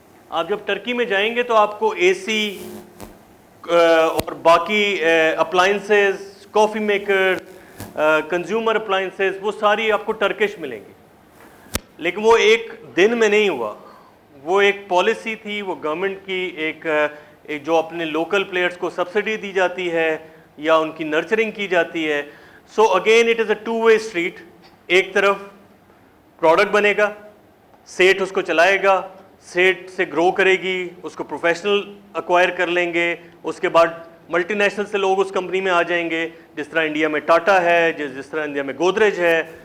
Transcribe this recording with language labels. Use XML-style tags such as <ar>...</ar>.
<ur>آپ جب ٹرکی میں جائیں گے تو آپ کو اے سی اور باقی اپلائنسز، کافی میکر، کنزیومر اپلائنسز، وہ ساری آپ کو ٹرکش ملیں گی. لیکن وہ ایک دن میں نہیں ہوا، وہ ایک پالیسی تھی، وہ گورنمنٹ کی ایک جو اپنے لوکل پلیئرز کو سبسڈی دی جاتی ہے یا ان کی نرچرنگ کی جاتی ہے.</ur> <en>So again it is a 2 way street.</en> <ur>ایک طرف پروڈکٹ بنے گا، سیٹ اس کو چلائے گا، سیٹ سے گرو کرے گی، اس کو پروفیشنل ایکوائر کر لیں گے، اس کے بعد ملٹی نیشنل سے لوگ اس کمپنی میں آ جائیں گے، جس طرح انڈیا میں ٹاٹا ہے، جس طرح انڈیا میں گودریج ہے.</ur>